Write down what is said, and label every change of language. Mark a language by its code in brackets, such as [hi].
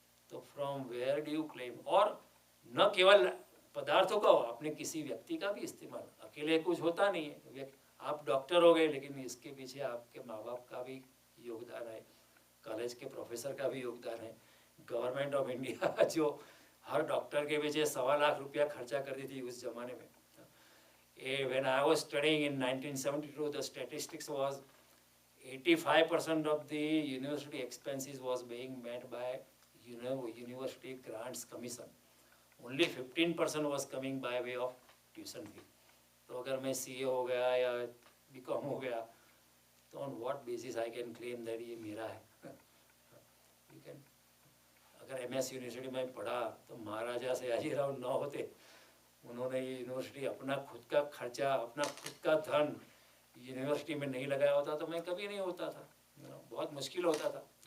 [hi] तो from where do you claim? और न केवल पदार्थों का हो, आपने किसी व्यक्ति का भी इस्तेमाल, अकेले कुछ होता नहीं है। आप डॉक्टर हो गए, लेकिन इसके पीछे आपके माँ बाप का भी योगदान है, कॉलेज के प्रोफेसर का भी योगदान है, गवर्नमेंट ऑफ इंडिया जो हर डॉक्टर के पीछे 1.25 लाख रुपया खर्चा करती थी उस जमाने में। [en] When I was studying in 1972, the statistics was 85% of the university expenses was being met by university grants commission. Only 15% was coming by way of tuition fee. [hi] तो अगर मैं CA हो गया या BCom हो गया, तो on what basis I can claim that ये मेरा है? You can, अगर MS यूनिवर्सिटी में पढ़ा तो महाराजा सयाजीराव न होते, उन्होंने ये यूनिवर्सिटी अपना खुद का खर्चा, अपना खुद का धन यूनिवर्सिटी में नहीं लगाया होता तो मैं कभी नहीं होता था, बहुत मुश्किल होता था।